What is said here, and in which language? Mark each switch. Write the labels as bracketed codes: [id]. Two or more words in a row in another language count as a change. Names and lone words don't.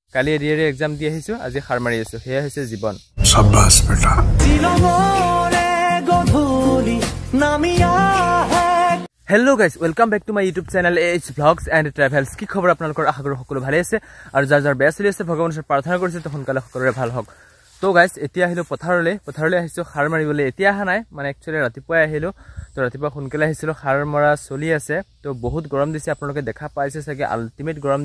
[as] কালি এডিআৰই এক্সাম দি আহিছো আজি সাৰ মাৰি আছো হেয়া হৈছে জীৱন [hi] शाबाश बेटा [en] Hello guys welcome back to my YouTube channel H Vlogs and Travels [as] কি খবৰ আপোনালোকৰ আশা কৰো সকলো ভালে আছে আৰু যাৰ যাৰ বেয়া চলি আছে ভগৱানৰ ওচৰত প্ৰাৰ্থনা কৰিছে তো সোনকালে সকলোৰে ভাল হওক তো গাইস এতিয়া আহিলো পথাৰলৈ আহিছো সাৰ মাৰিবলৈ এতিয়া আহা নাই মানে একচুয়ালি ৰাতিপুৱা আহিলো তো ৰাতিপুৱা সোনকালে আহিছিলো সাৰ মৰা চলি আছে তো বহুত গৰম দিছে আপোনালোকে দেখা পাইছে চাগে আল্টিমেট গৰম